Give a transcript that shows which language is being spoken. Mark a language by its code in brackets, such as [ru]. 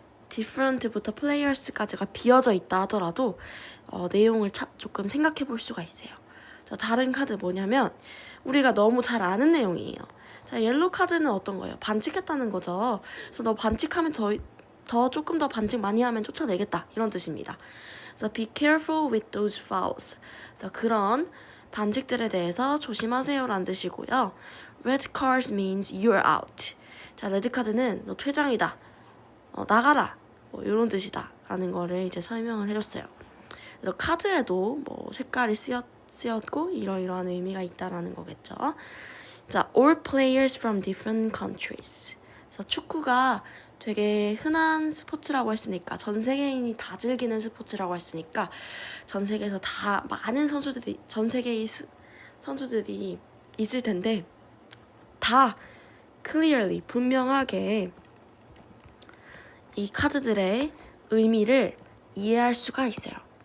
[ko] different부터 players까지가 비어져 있다 하더라도 내용을 조금 생각해 볼 수가 있어요. 자, 다른 카드 뭐냐면 우리가 너무 잘 아는 내용이에요. 자, 옐로우 카드는 어떤 거예요? 반칙했다는 거죠. 그래서 너 반칙하면 조금 더 반칙 많이 하면 쫓아내겠다 이런 뜻입니다. 그래서 [en] be careful with those fouls. [ko] 그래서 그런 반칙들에 대해서 조심하세요라는 뜻이고요. [en] Red card means you're out. [ko] 자, 레드 카드는 너 퇴장이다. 나가라. 뭐 이런 뜻이다. 라는 거를 이제 설명을 해줬어요. 그래서 카드에도 뭐 색깔이 쓰였고 이러이러한 의미가 있다라는 거겠죠. [en] 자, all players from different countries. [ko] 그래서 축구가 되게 흔한 스포츠라고 했으니까 전 세계인이 다 즐기는 스포츠라고 했으니까 전 세계에서 다 많은 전 세계의 선수들이 있을 텐데 다 clearly 분명하게 이 카드들의 의미를 이해할 수가 있어요.